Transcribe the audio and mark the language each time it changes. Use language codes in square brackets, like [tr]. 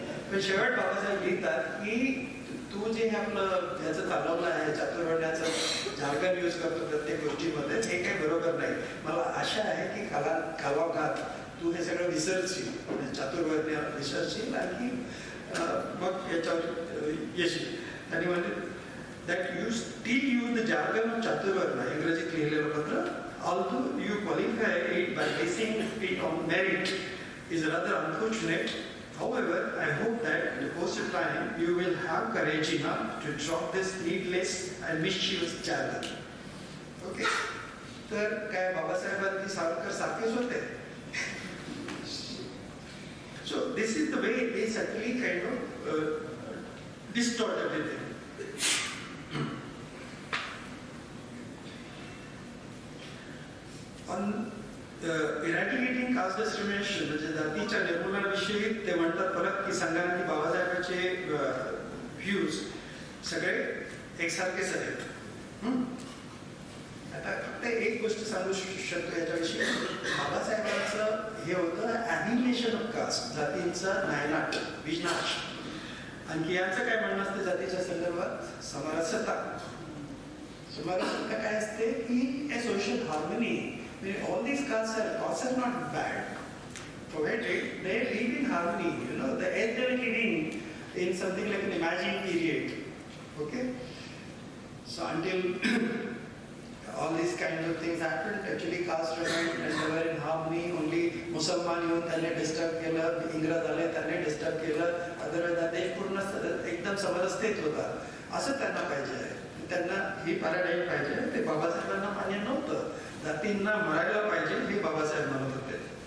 [mr] पण शेवट बाबासाहेब लिहितात की तू जे आपलं ह्याचं चालवलं आहे, चातुर्वर्ण्याचं जार्गन यूज करतो प्रत्येक गोष्टीमध्ये, हे काही बरोबर नाही. मला आशा आहे की कालावकात तू हे सगळं विसरशील, चातुर्वर्ण्य विसरशील आणि मग याच्यावर येशील. त्यांनी म्हणजे [en] that you still use the jargon of Chaturvarna, [mr] इंग्रजीत लिहिलेलं पत्र, [en] although you qualify it by basing it on merit, is rather unfortunate. However, I hope that in the course of time you will have courage enough to drop this needless and mischievous jargon. Okay? [mr] तर काय बाबासाहेबांनी सावरकर सारखेच होते. [en] So this is the way they certainly kind of distort everything. On eradicating caste discrimination, [mr] म्हणजे जातीच्या निर्मूलनाविषयी ते म्हणतात परत की सांगा की बाबासाहेबांचे व्ह्यूज सगळे एकसारखेच आहेत. आता फक्त एक गोष्ट सांगू शकतो याच्याविषयी, बाबासाहेबांचं हे होतं ॲनिहिलेशन ऑफ कास्ट, जातींचा नायनाट, विनाश. आणखी यांचं काय म्हणणं असतं जातीच्या संदर्भात? समरसता. समरसता काय असते की [en] A social harmony. All these castes are not bad. Provided they live in harmony, the age they are living in something like an imagined period. Okay? So until all these kinds of things happened, actually caste remained and they were in harmony. [mr] Only Musalman येऊन त्यांनी disturb केलं, इंग्रज आले त्यांनी disturb केलं, otherwise देश पूर्ण एकदम समरसतेत होता. असं त्यांना पाहिजे आहे, त्यांना ही पॅराडाईम पाहिजे. ते बाबासाहेबांना मान्य नव्हतं. जातींना मरायला पाहिजे हे बाबासाहेब म्हणत होते.